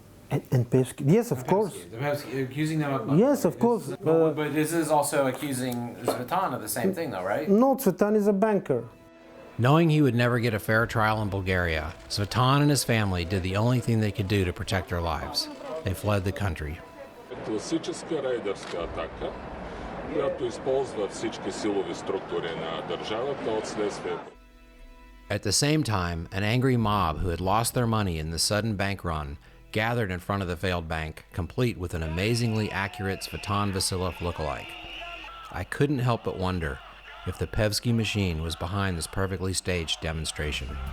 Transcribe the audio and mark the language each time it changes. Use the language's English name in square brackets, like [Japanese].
[English] And Pevsky, yes, of course. Accusing them of... Yes, of course. But this is also accusing Svetan of the same thing, though, right? No, Svetan is a banker. Knowing he would never get a fair trial in Bulgaria, Svetan and his family did the only thing they could do to protect their lives. They fled the country. [Bulgarian] Класическа рейдърска атака, която използва всички силови структури на държавата от следствие. [English] At the same time, an angry mob who had lost their money in the sudden bank run gathered in front of the failed bank, complete with an amazingly accurate Tsvetan Vasilov lookalike. I couldn't help but wonder if the Pevsky machine was behind this perfectly staged demonstration.